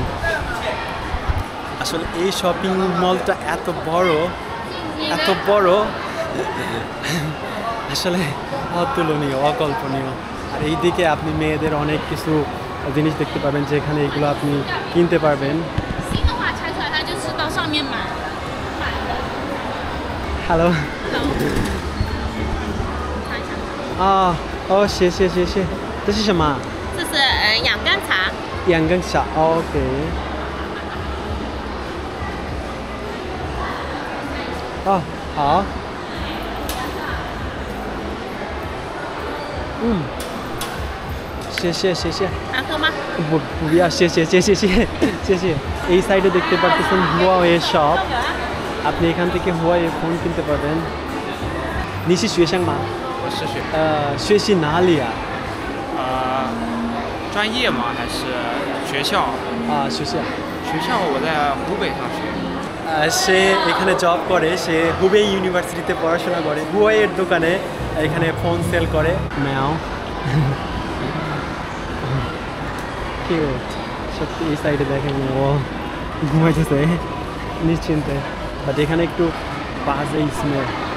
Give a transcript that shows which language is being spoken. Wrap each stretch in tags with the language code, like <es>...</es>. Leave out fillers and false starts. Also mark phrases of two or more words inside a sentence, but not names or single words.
<bn>আসলে এই শপিং মলটা এত বড় আসলে অতুলনীয়, অকল্পনীয়। আর এই দিকে আপনি মেয়েদের অনেক কিছু জিনিস দেখতে পাবেন যেখানে এগুলো আপনি কিনতে পারবেন।</bn> <zh>হ্যালো 谢谢，这是什么？这是养肝茶。养肝茶 ，OK。好。谢谢。难喝吗？不要，谢谢。</zh> <bn>এই সাইডে দেখতে পাচ্ছেন হুয়াওয়ে শপ। আপনি এখান থেকে হুয়াওয়ে ফোন কিনতে পারবেন।</bn> <zh>你是学生吗？我是学习哪里啊？专业吗？还是学校？学校。学校我在湖北上学。</zh> <bn>সে এখানে জব করে, সে হুবেই ইউনিভার্সিটিতে পড়াশোনা করে। হুয়াওয়ের দোকানে এখানে ফোন সেল করে। ম্যাও কিউট। সত্যি এই সাইডে দেখেন ও ঘুমাইতেছে নিশ্চিন্তে, বাট এখানে একটু বাজে স্মেল।</bn>